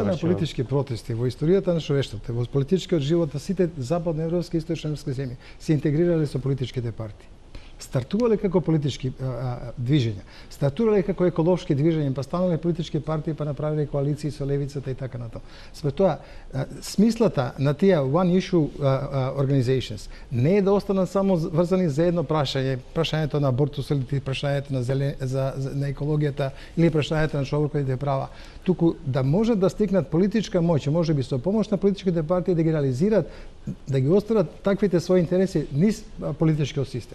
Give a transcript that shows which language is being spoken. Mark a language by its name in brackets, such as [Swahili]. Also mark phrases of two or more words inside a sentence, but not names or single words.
[Macedonian] Маса на политички протести во историјата на човештвото, во политичкиот живот на сите западноевропски и источноевропски земји се интегрирале со политичките партии. Стартувале како политички движења, стартувале како еколошки движења, па станале политички партии, па направиле коалиции со левицата и така натаму. Според тоа, смислата на тие [English] one issue organizations [Macedonian] не е да останат само врзани за едно прашање, прашањето на абортус или прашањето на екологијата или прашањето на човековите права, туку да можат да стигнат политичка моќ, можеби со помош на политичките партии да ги реализираат, да ги остварат таквите своји интереси низ политичкиот систем.